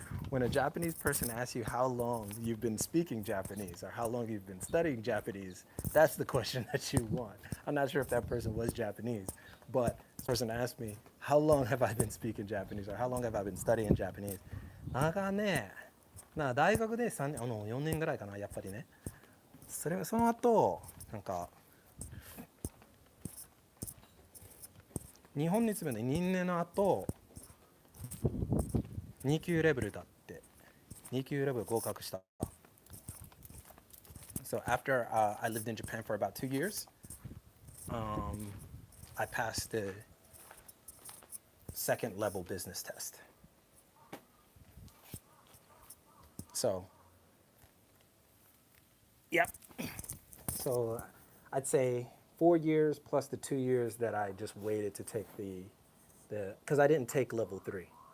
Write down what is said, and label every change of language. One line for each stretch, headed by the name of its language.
English: When a Japanese person asks you how long you've been speaking Japanese or how long you've been studying Japanese, that's the question that you want. I'm not sure if that person was Japanese, but this person asked me, how long have I been speaking Japanese or how long have I been studying Japanese?
Japanese: なんかね、大学で4年ぐらいかな、やっぱりね。その後、なんか、日本に住んで2年の後、2級レベルだって。 2級レベル合格した。
English: So after I lived in Japan for about 2 years, I passed the second level business test. So, yep. So I'd say 4 years plus the 2 years that I just waited to take because I didn't take level 3.